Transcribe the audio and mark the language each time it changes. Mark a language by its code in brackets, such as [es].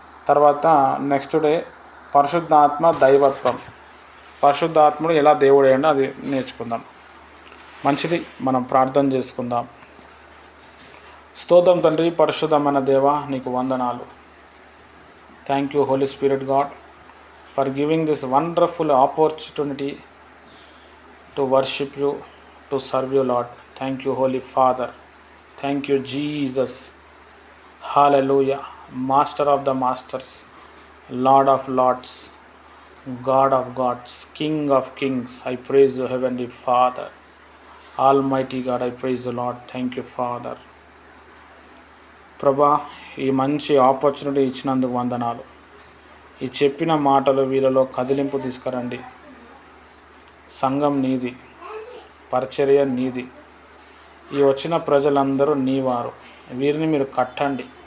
[te] తర్వాత next day పరిశుద్ధాత్మ దైవత్వం, పరిశుద్ధాత్ముడు ఎలా దేవుడు అయ్యాడో అది నేర్చుకుందాం. మంచిది, మనం ప్రార్థన చేసుకుందాం. స్తోత్రం తండ్రి, పరిశుద్ధమైన దేవ, నీకు వందనాలు. [en] Thank you, Holy Spirit God, for giving this wonderful opportunity to worship you, to serve you, Lord. Thank you, Holy Father. Thank you, Jesus. Hallelujah. Master of the masters, Lord of lords, God of gods, King of kings. I praise you, Heavenly Father. Almighty God, I praise the Lord. Thank you, Father. [te] ప్రభా, ఈ మంచి opportunity ఇచ్చినందుకు వందనాలు. ఈ చెప్పిన మాటలు వీళ్ళలో కదిలింపు తీసుకురండి. సంఘం నీది, పరిచర్య నీది. ఈ వచ్చిన ప్రజలందరూ నీవారు. వీరిని మీరు కట్టండి.